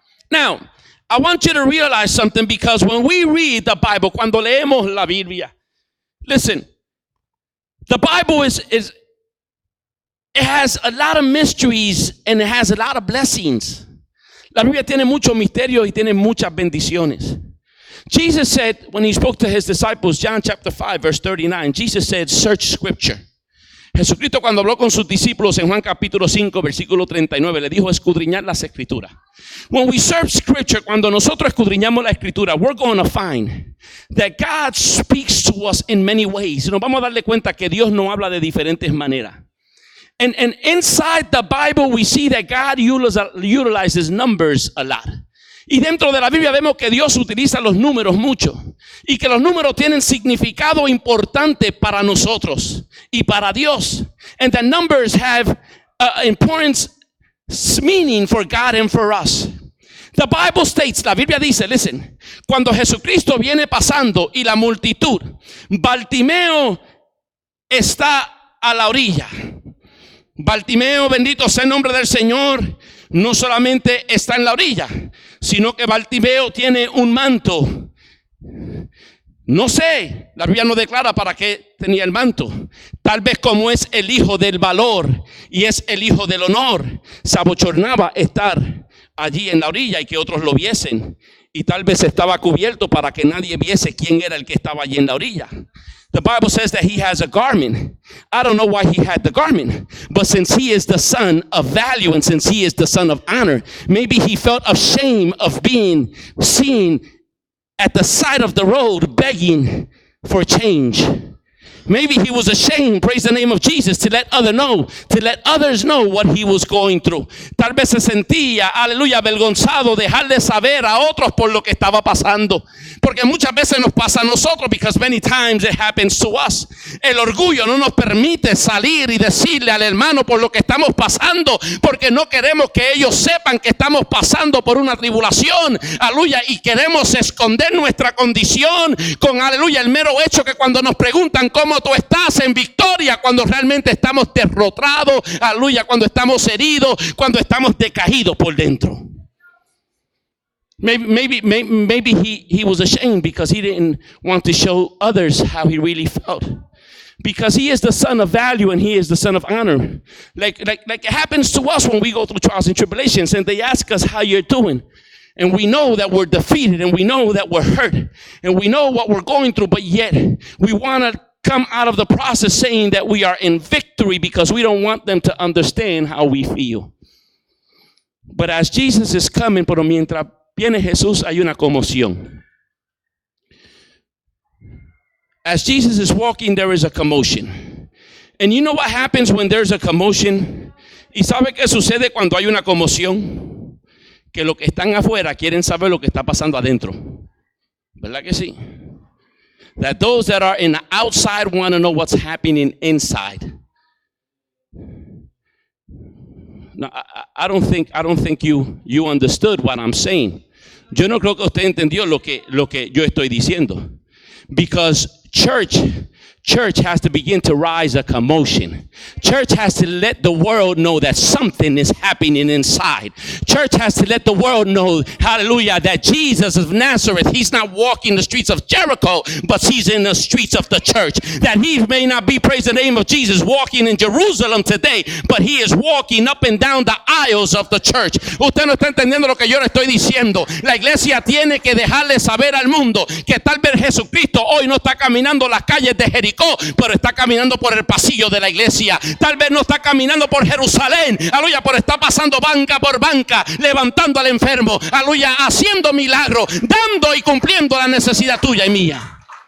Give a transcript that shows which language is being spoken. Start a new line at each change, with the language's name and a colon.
English: Now, I want you to realize something, because when we read the Bible,
Spanish: cuando leemos la Biblia,
English: listen, the Bible it has a lot of mysteries and it has a lot of blessings.
Spanish: La Biblia tiene muchos misterios y tiene muchas bendiciones.
English: Jesus said, when he spoke to his disciples, John chapter 5, verse 39, Jesus said, search scripture.
Spanish: Jesucristo, cuando habló con sus discípulos en Juan capítulo 5, versículo 39, le dijo escudriñar las escrituras.
English: When we search scripture,
Spanish: cuando nosotros escudriñamos la escritura,
English: we're going to find that God speaks to us in many ways.
Spanish: Nos vamos a darle cuenta que Dios nos habla de diferentes maneras.
English: And inside the Bible, we see that God utilizes numbers a lot.
Spanish: Y dentro de la Biblia vemos que Dios utiliza los números mucho. Y que los números tienen significado importante para nosotros y para Dios.
English: And the numbers have important meaning for God and for us. The Bible states,
Spanish: la Biblia dice,
English: listen,
Spanish: cuando Jesucristo viene pasando y la multitud, Bartimeo está a la orilla. Bartimeo, bendito sea el nombre del Señor, no solamente está en la orilla, sino que Bartimeo tiene un manto. No sé, la Biblia no declara para qué tenía el manto. Tal vez como es el hijo del valor y es el hijo del honor, se abochornaba estar allí en la orilla y que otros lo viesen. Y tal vez estaba cubierto para que nadie viese quién era el que estaba allí en la orilla.
English: The Bible says that he has a garment. I don't know why he had the garment, but since he is the son of value and since he is the son of honor, maybe he felt ashamed of being seen at the side of the road begging for change. Maybe he was ashamed, praise the name of Jesus, to let others know what he was going through.
Spanish: Tal vez se sentía, aleluya, avergonzado, dejarle saber a otros por lo que estaba pasando. Porque muchas veces nos pasa a nosotros,
English: because many times it happens to us.
Spanish: El orgullo no nos permite salir y decirle al hermano por lo que estamos pasando, porque no queremos que ellos sepan que estamos pasando por una tribulación, aleluya, y queremos esconder nuestra condición con, aleluya, el mero hecho que cuando nos preguntan cómo tú estás en victoria, cuando realmente estamos derrotados, aleluya, cuando estamos heridos, cuando estamos decaídos por dentro.
English: Maybe he was ashamed because he didn't want to show others how he really felt. Because he is the son of value and he is the son of honor. Like it happens to us when we go through trials and tribulations and they ask us how you're doing. And we know that we're defeated and we know that we're hurt and we know what we're going through, but yet we want to come out of the process saying that we are in victory because we don't want them to understand how we feel. But as Jesus is coming,
Spanish: pero mientras viene Jesús, hay una conmoción.
English: As Jesus is walking, there is a commotion. And you know what happens when there's a commotion?
Spanish: ¿Y sabe qué sucede cuando hay una conmoción? Que los que están afuera quieren saber lo que está pasando adentro. ¿Verdad que sí?
English: That those that are in the outside want to know what's happening inside. No, I don't think you understood what I'm saying.
Spanish: Yo no creo que usted entendió lo que yo estoy diciendo.
English: Because church has to begin to rise a commotion. Church has to let the world know that something is happening inside. Church has to let the world know, hallelujah, that Jesus of Nazareth, he's not walking the streets of Jericho, but he's in the streets of the church. That he may not be, praise the name of Jesus, walking in Jerusalem today, but he is walking up and down the aisles of the church.
Spanish: Usted no está entendiendo lo que yo le estoy diciendo. La iglesia tiene que dejarle saber al mundo que tal vez Jesucristo hoy no está caminando las calles de Jericó, pero está caminando por el pasillo de la iglesia. Tal vez no está caminando por Jerusalén, aleluya, pero está pasando banca por banca, levantando al enfermo, aleluya, haciendo milagros, dando y cumpliendo la necesidad tuya y mía.